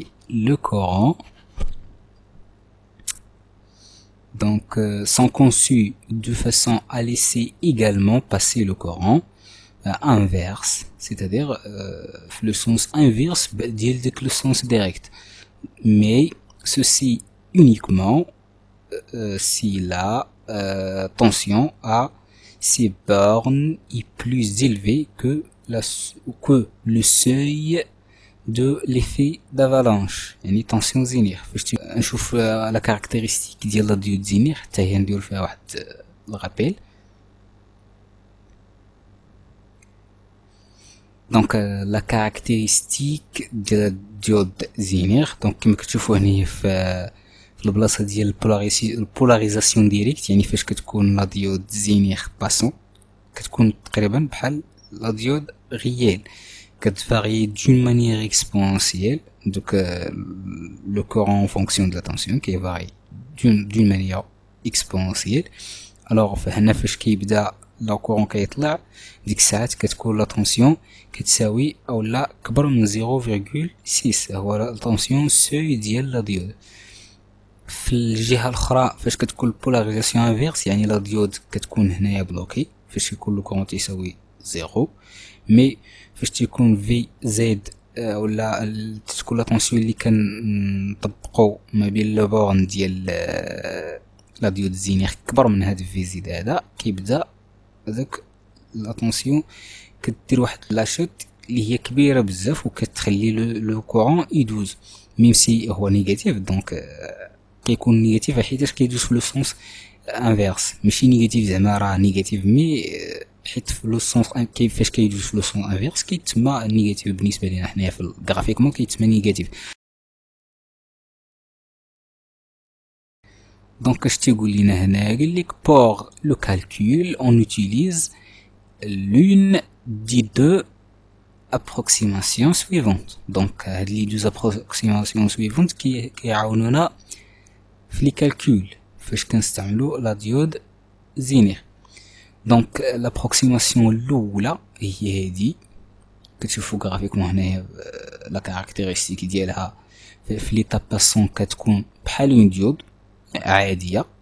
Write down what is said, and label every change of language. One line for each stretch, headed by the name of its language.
French: le courant sont conçus de façon à laisser également passer le courant inverse, c'est-à-dire le sens inverse ديال le sens direct, mais ceci uniquement si la tension à ces bornes est plus élevée que le seuil de l'effet d'avalanche
Arabic: يعني
French: tension زينير.
Arabic: فاش نشوف
French: la caractéristique
Arabic: ديال la diode زينير حتى هي ندير فيها واحد الرابيل.
French: Donc la caractéristique de la diode
Arabic: زينير donc كما كتشوفوا هنا في البلاصه ديال البولاريزاسيون ديريكت يعني فاش كتكون لا ديود زينير باسون كتكون تقريبا بحال لا ديود ريال كتفاري
French: d'une manière exponentielle. Donc le courant en fonction de la tension qui varie d'une manière exponentielle.
Arabic: Alors فهنا فاش كيبدا لا كورون كيطلع ديك الساعات كتكون لا طونسيون كتساوي او لا كبر من 0.6 هو لا طونسيون سوي ديال لا ديود. في الجهه الاخرى فاش كتكون البولاريزاسيون انفيرس يعني لا ديود كتكون هنايا بلوكي فاش يكون لو كورون تيساوي 0. مي فاش تيكون في زد ولا تكون لا طونسيون اللي كنطبقوا ما بين لو بورن ديال لا ديود زينير كبر من هاد في زد هذا كيبدا هذاك لا طونسيون كدير واحد لاشوت اللي هي كبيره بزاف وكتخلي لو كورون يدوز ميم سي هو نيجاتيف. دونك كيكون نيجاتيف حيتاش كيدوز في لو سونس انفيرس ماشي نيجاتيف زعما راه نيجاتيف مي حيت في لو سونس كيفاش كيدوز في لو سونس انفيرس كيتسمى نيجاتيف بالنسبه لينا حنايا في الجرافيكمون كيتسمى نيجاتيف.
French: Donc
Arabic: اش تيقول لينا هنا قال لك
French: pour le calcul on utilise l'une des deux approximations suivantes.
Arabic: Donc هاد لي
French: deux approximations suivantes
Arabic: كيعاونونا في لي كالكول فاش كنستعملوا لا ديود زينير. دونك لابروكسيماسيون الاولى هي هادي كتشوفوا غرافيكمون هنايا لا كاركتيرستيك ديالها في ليطاب باسون كتكون بحال اون ديود عاديه.